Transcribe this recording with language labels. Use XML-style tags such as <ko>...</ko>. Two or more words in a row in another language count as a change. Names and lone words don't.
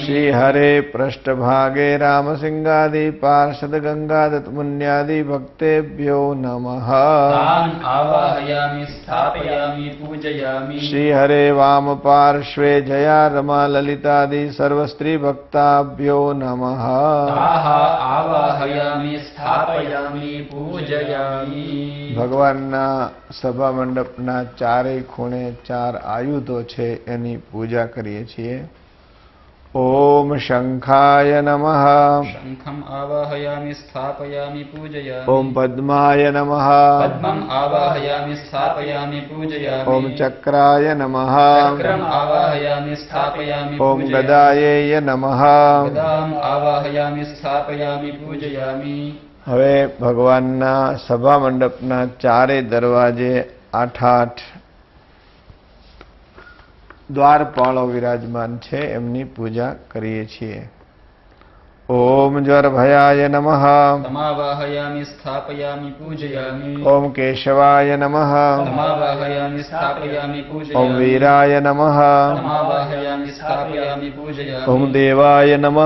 <sa>श्री हरे पृष्ठभागे रामसिंहादि पार्षद गंगादत्त मुन्यादि भक्तेभ्यो नमः। तान् आवाहयामि स्थापयामि पूजयामि। श्री हरे वाम पार्श्वे जया रमा ललितादि सर्वस्त्री भक्ताभ्यो नमः। ताः आवाहयामि स्थापयामि पूजयामि।</sa> <gu>ભગવાનના સભા મંડપના ચારેય ખૂણે ચાર આયુધો છે એની પૂજા કરીએ છીએ।</gu> <sa>ओम शंखाय नमः। शंखम् आवाहयामि स्थापयामि पूजयामि। ओम पद्माय नमः। पद्मम् आवाहयामि स्थापयामि पूजयामि। ओम चक्राय नमः। चक्रम् आवाहयामि स्थापयामि ओम पूजयामि। गदायै नमः। गदाम् आवाहयामि स्थापयामि पूजयामि।</sa> <gu>હવે ભગવાનના સભા મંડપના ચારે દરવાજે 8 દ્વારપાળો વિરાજમાન છે એમની પૂજા કરીએ છીએ।</gu> <sa>ओम ज्वरभयाय नमः। समावाहयामि स्थापयामि पूजयामि। ओम केशवाय नमः। समावाहयामि स्थापयामि पूजयामि। ओम वीराय नमः। समावाहयामि स्थापयामि पूजयामि। ओम देवाय नमः।</sa>